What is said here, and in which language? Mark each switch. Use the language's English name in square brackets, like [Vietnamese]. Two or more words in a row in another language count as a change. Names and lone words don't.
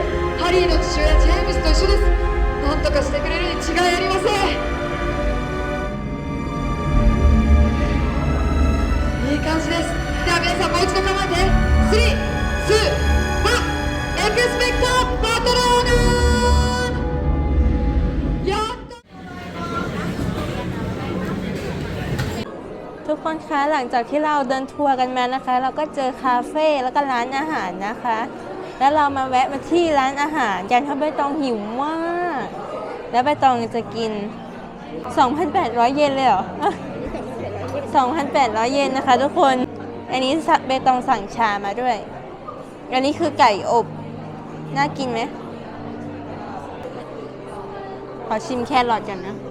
[Japanese] ハリーの父親ジェームスと一緒です。なんとかしてくれるに違いありません。いい感じです。では皆さんもう一度構えて3、2、1エクスペクトバトルオーナー。やった。 [Thai] ทุกคนคะหลังจากที่เราเดินทัวร์กันมานะคะ เราก็เจอคาเฟ่แล้ว ก็ร้านอาหารนะคะ แล้วเรามาแวะมาที่ร้านอาหารกันเพราะใบตองหิวมาก แล้วใบตองจะกิน 2,800 เยนเลยเหรอ 2,800 เยนนะคะทุกคน อันนี้ใบตองสั่งชามาด้วย อันนี้คือไก่อบ น่ากินไหม ขอชิมแครอทกันนะ